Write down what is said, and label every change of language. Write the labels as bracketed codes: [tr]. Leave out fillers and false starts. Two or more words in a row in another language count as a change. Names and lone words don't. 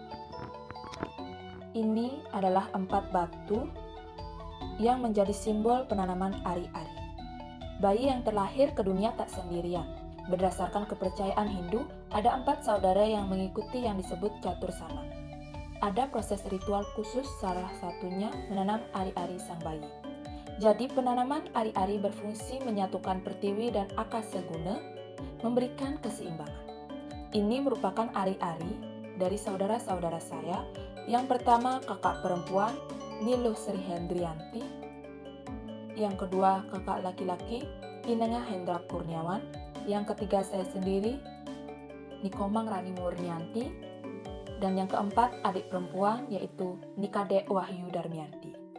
[id] Ini adalah 4 batu yang menjadi simbol penanaman ari-ari. Bayi yang terlahir ke dunia tak sendirian. Berdasarkan kepercayaan Hindu, ada 4 saudara yang mengikuti yang disebut catur sanam. Ada proses ritual khusus, salah satunya menanam ari-ari sang bayi. Jadi penanaman ari-ari berfungsi menyatukan pertiwi dan akasa guna, memberikan keseimbangan. Ini merupakan ari-ari dari saudara-saudara saya. Yang pertama kakak perempuan Niluh Sri Hendrianti, yang kedua kakak laki-laki Inengah Hendra Kurniawan, yang ketiga saya sendiri Nikomang Rani Murnianti, dan yang keempat adik perempuan yaitu Nikade Wahyu Darmianti.